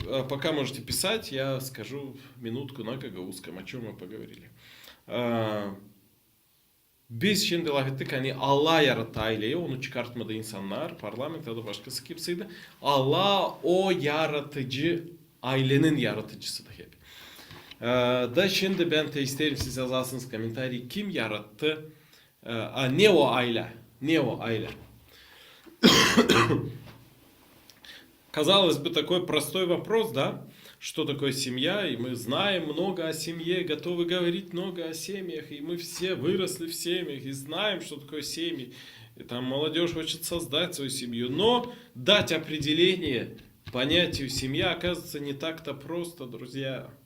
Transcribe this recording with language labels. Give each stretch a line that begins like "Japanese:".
Russian: Пока можете писать, я скажу минутку на гагаузском, о чем мы поговорили.
Gagauz: Biz şimdi laf ettik hani Allah yarattı aileyi, onu çıkartmadı insanlar, parlament ya da başkası kimseydi. Allah o yaratıcı, ailenin yaratıcısıdır hep. Da şimdi ben de isterim siz yazarsınız komentarı, kim yarattı, ne o aile, ne o aile.
Russian: Казалось бы, такой простой вопрос, да? Что такое семья? И мы знаем много о семье, готовы говорить много о семьях. И мы все выросли в семьях и знаем, что такое семьи. И там молодежь хочет создать свою семью. Но дать определение понятию семья, оказывается, не так-то просто, друзья.